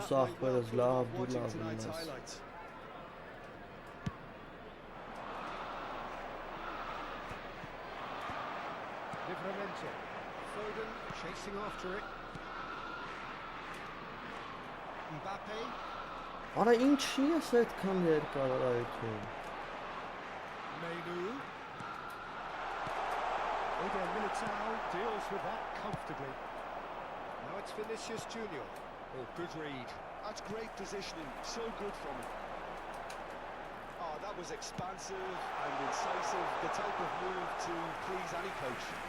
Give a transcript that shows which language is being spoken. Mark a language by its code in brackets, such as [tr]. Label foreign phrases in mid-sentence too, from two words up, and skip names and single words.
[en] think that went well Sahper from love watching love tonight's love. highlights. Livramento. Foden chasing after it. Mbappe. [hy] Արա ինչի ես այդքան երկար այդքան։ [en] Menu. Eden Militao deals with that comfortably. Now it's Vinicius Junior. Oh, good read. That's great positioning, so good from him. Oh, that was expansive and incisive, the type of move to please any coach.